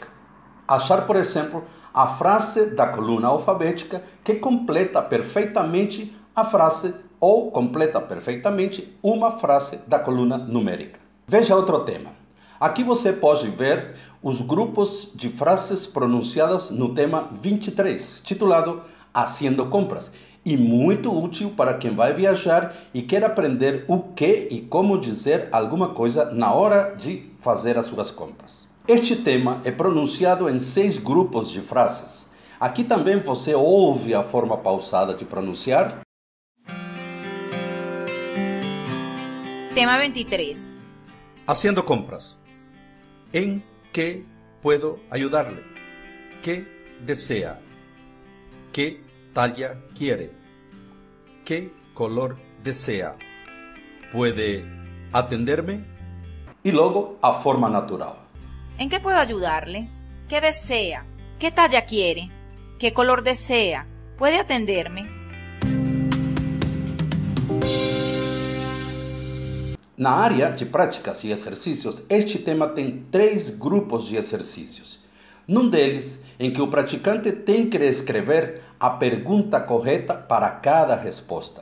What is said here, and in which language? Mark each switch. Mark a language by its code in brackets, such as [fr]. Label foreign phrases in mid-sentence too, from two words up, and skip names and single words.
[pt] Achar, por exemplo, a frase da coluna alfabética que completa perfeitamente a frase ou completa perfeitamente uma frase da coluna numérica. Veja outro tema. Aqui você pode ver os grupos de frases pronunciadas no tema 23, titulado Haciendo Compras, e muito útil para quem vai viajar e quer aprender o que e como dizer alguma coisa na hora de fazer as suas compras. Este tema é pronunciado em 6 grupos de frases. Aqui também você ouve a forma pausada de pronunciar. Tema 23. [es] Haciendo compras. ¿En qué puedo ayudarle? ¿Qué desea? ¿Qué talla quiere? ¿Qué color desea? ¿Puede atenderme? Y luego [pt] a forma natural. [es] ¿En qué puedo ayudarle? ¿Qué desea? ¿Qué talla quiere? ¿Qué color desea? ¿Puede atenderme? [pt] Na área de práticas e exercícios, este tema tem 3 grupos de exercícios. Num deles, em que o praticante tem que escrever a pergunta correta para cada resposta.